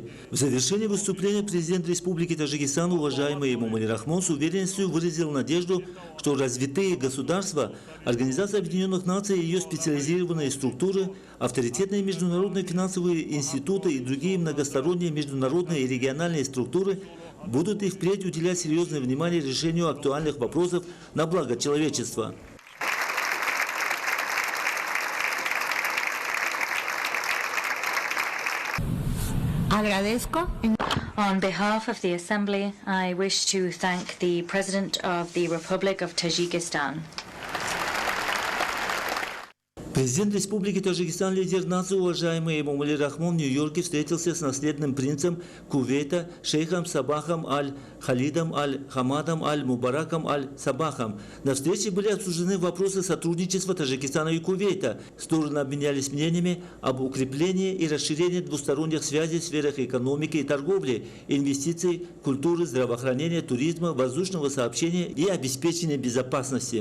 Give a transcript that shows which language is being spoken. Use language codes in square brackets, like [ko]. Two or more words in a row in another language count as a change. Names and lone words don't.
[ru] В завершении выступления президент Республики Таджикистан, уважаемый Эмомали Рахмон, с уверенностью выразил надежду, что развитые государства, Организация Объединенных Наций и ее специализированные структуры, авторитетные международные финансовые институты и другие многосторонние международные и региональные структуры будут и впредь уделять серьезное внимание решению актуальных вопросов на благо человечества. [en] On behalf of the Assembly, I wish to thank the President of the Republic of Tajikistan. [ru] Президент Республики Таджикистан, лидер нации, уважаемый Эмомали Рахмон, в Нью-Йорке встретился с наследным принцем Кувейта шейхом Сабахом аль-Халидом аль-Хамадом аль-Мубараком аль-Сабахом. На встрече были обсуждены вопросы сотрудничества Таджикистана и Кувейта. Стороны обменялись мнениями об укреплении и расширении двусторонних связей в сферах экономики и торговли, инвестиций, культуры, здравоохранения, туризма, воздушного сообщения и обеспечения безопасности.